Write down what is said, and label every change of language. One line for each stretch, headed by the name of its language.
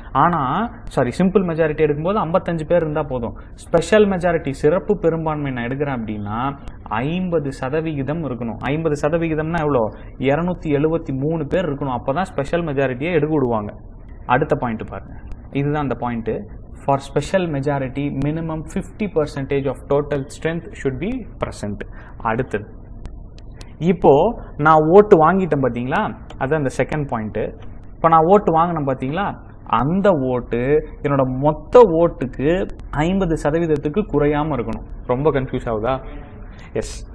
Tamil: ஆனால் simple majority எடுக்கும்போது 55 பேர் இருந்தால் போதும். ஸ்பெஷல் மெஜாரிட்டி சிறப்பு பெரும்பான்மை நான் எடுக்கிறேன் அப்படின்னா 50% இருக்கணும். 50%னா எவ்வளோ? 273 பேர் இருக்கணும். அப்போ தான் ஸ்பெஷல் மெஜாரிட்டியை எடுக்க விடுவாங்க. அடுத்த பாயிண்ட் பாருங்க, இதுதான் அந்த point.
English: For special majority, minimum 50% of total strength should be present.
Tamil: அடுத்தது, இப்போ நான் ஓட்டு வாங்கிட்டேன் பார்த்தீங்களா, அதான் இந்த செகண்ட் பாயிண்ட். இப்போ நான் ஓட்டு வாங்கினேன் பார்த்தீங்களா, அந்த ஓட்டு என்னோட மொத்த ஓட்டுக்கு 50%க்கு குறையாமல் இருக்கணும். ரொம்ப கன்ஃபியூஸ் ஆகுதா? எஸ்.